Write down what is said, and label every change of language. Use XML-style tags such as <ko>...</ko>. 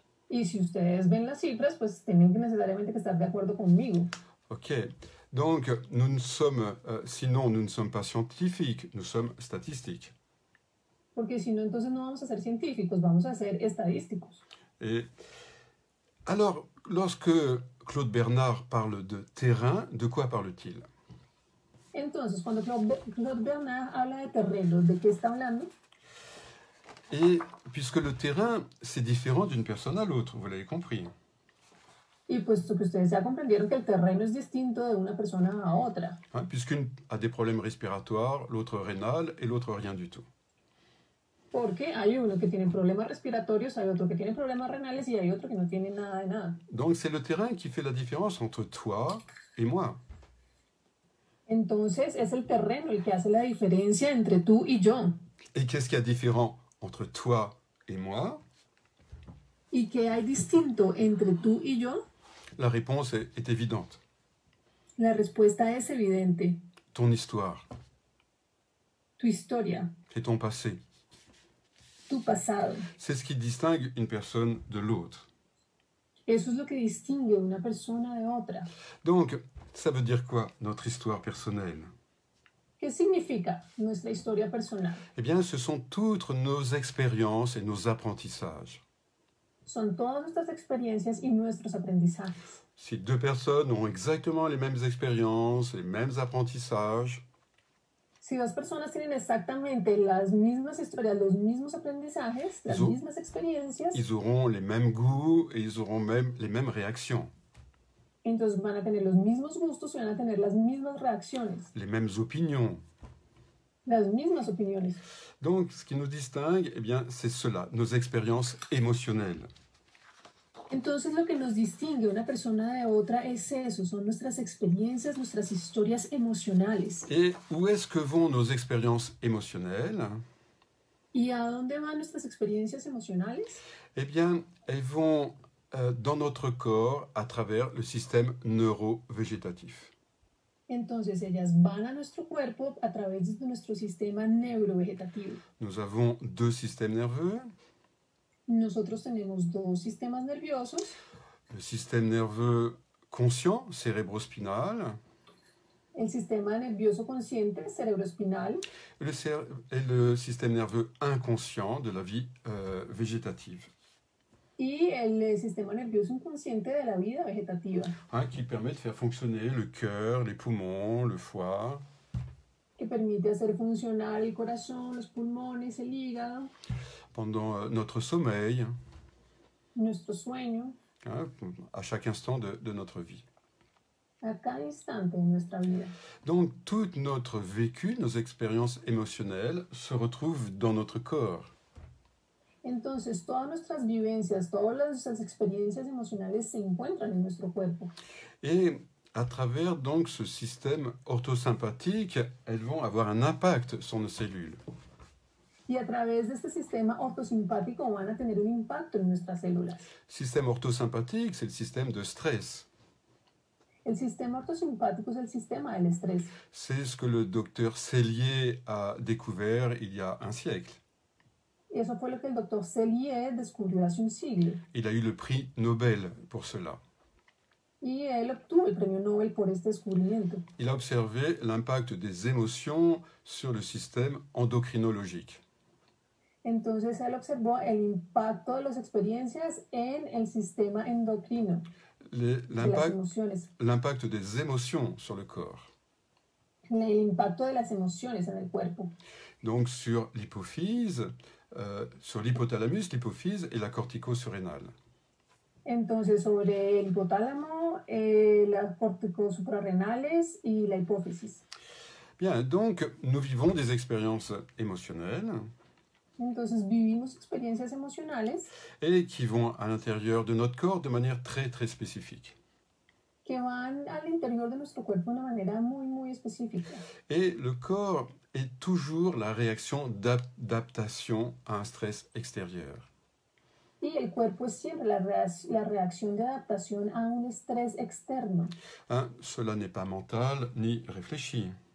<es>Y si ustedes ven las cifras, pues tienen que necesariamente que estar de acuerdo conmigo. Ok.</es> <fr>Donc, nous ne sommes, sinon, nous ne sommes pas scientifiques, nous sommes statistiques.</fr> <es>Porque si no, entonces no vamos a ser científicos, vamos a ser estadísticos.</es> <fr>Et alors, lorsque Claude Bernard parle de terrain, de quoi parle-t-il?</fr> <es>Entonces, cuando Claude Bernard habla de terrenos, ¿de qué está hablando?</es> <fr>Et puisque le terrain, c'est différent d'une personne à l'autre, vous l'avez compris.</fr> <es>Y puesto que ustedes ya comprendieron que el terreno es distinto de una persona a otra.</es> <fr>Hein, puisqu'une a des problèmes respiratoires, l'autre rénal et l'autre rien du tout.</fr> <es>Porque hay uno que tiene problemas respiratorios, hay otro que tiene problemas renales y hay otro que no tiene nada de nada.</es> <fr>Donc c'est le terrain qui fait la différence entre toi et moi.</fr> <es>Entonces es el terreno el que hace la diferencia entre tú y yo.</es> <fr>Et qu'est-ce qu'il y a différent entre toi et moi?</fr> <es>¿Y qué hay distinto entre tú y yo?</es> <fr>La réponse est évidente.</fr> <es>La respuesta es evidente.</es> <fr>Ton histoire,</fr> <es>Tu historia,</es> <fr>c'est ton passé.</fr> <es>tu pasado.</es> <fr>C'est ce qui distingue une personne de l'autre.</fr> <es>Eso es lo que distingue una persona de otra.</es> <fr>Donc, ça veut dire quoi, notre histoire personnelle?</fr> <es>¿Qué significa nuestra historia personal?</es> <fr>Eh bien, ce sont toutes nos expériences et nos apprentissages.</fr> <es>Son todas nuestras experiencias y nuestros aprendizajes.</es> <fr>Si deux personnes ont exactement les mêmes expériences, les mêmes apprentissages,</fr> <es>Si dos personas tienen exactamente las mismas historias, los mismos aprendizajes, las Zo- mismas experiencias,</es> <fr>ils auront les mêmes goûts et ils auront même les mêmes réactions,</fr> <es>entonces van a tener los mismos gustos y van a tener las mismas reacciones,</es> <fr>les mêmes opinions.</fr> <es>las mismas opiniones.</es> <fr>Donc, ce qui nous distingue, eh bien, c'est cela, nos expériences émotionnelles.</fr> <es>Entonces lo que nos distingue una persona de otra es eso, son nuestras experiencias, nuestras historias emocionales.</es> <fr>Et où est-ce que vont nos expériences émotionnelles?</fr> <es>¿Y a dónde van nuestras experiencias emocionales?</es> <fr>Eh bien, elles vont dans notre corps à travers le système neurovégétatif.</fr> <es>Entonces ellas van a nuestro cuerpo a través de nuestro sistema neurovegetativo.</es> <fr>Nous avons deux systèmes nerveux.</fr> <es>Nosotros tenemos dos sistemas nerviosos,</es> <fr>Le système nerveux conscient, cérébrospinal,</fr> <es>el sistema nervioso consciente, cerebroespinal,</es> <fr>et le système nerveux inconscient de la vie végétative,</fr> <es>y el sistema nervioso inconsciente de la vida vegetativa,</es> <fr>hein, qui permet de faire fonctionner le cœur, les poumons, le foie,</fr> <es>que permite hacer funcionar el corazón, los pulmones, el hígado,</es> <fr>pendant notre sommeil,</fr> <es>nuestro sueño,</es> <fr>hein, à chaque instant de notre vie.</fr> <es>a cada instante de nuestra vida.</es> <fr>Donc tout notre vécu, nos expériences émotionnelles se retrouvent dans notre corps.</fr> <es>Entonces, todas nuestras vivencias, todas nuestras experiencias emocionales se encuentran en nuestro cuerpo.</es> <fr>Et à travers donc ce système orthosympathique, elles vont avoir un impact sur nos cellules.</fr> <es>Y a través de este sistema ortosimpático van a tener un impacto en nuestras células.</es> <fr>Système orthosympathique, c'est le système de stress.</fr> <es>El sistema ortosimpático es el sistema del estrés.</es> <fr>C'est ce que le docteur Sellier a découvert il y a un siècle.</fr> <es>Y eso fue lo que el doctor Sellier descubrió hace un siglo.</es> <fr>Il a eu le prix Nobel pour cela.</fr> <es>Y él obtuvo el premio Nobel por este descubrimiento.</es> <fr>Il a observé l'impact des émotions sur le système endocrinologique.</fr> <es>Entonces él observó el impacto de las experiencias en el sistema endocrino, de las emociones,</es> <fr>L'impact des émotions sur le corps.</fr> <es>el impacto de las emociones en el cuerpo.</es> <fr>Donc sur l'hypophyse, sur l'hypothalamus, l'hypophyse et la cortico-surrénale.</fr> <es>Entonces sobre el hipotálamo, las córticos suprarrenales y la hipófisis.</es> <fr>Bien, donc nous vivons des expériences émotionnelles</fr> <es>Entonces vivimos experiencias emocionales</es> <fr>et qui vont à l'intérieur de notre corps de manière très très spécifique.</fr> <es>que van al interior de nuestro cuerpo de una manera muy específica.</es> <fr>Et le corps est toujours la réaction d'adaptation à un stress extérieur.</fr> <es>Y el cuerpo es siempre la reacción de adaptación a un estrés externo.</es> <fr>Hein, cela n'est pas mental ni réfléchi.</fr>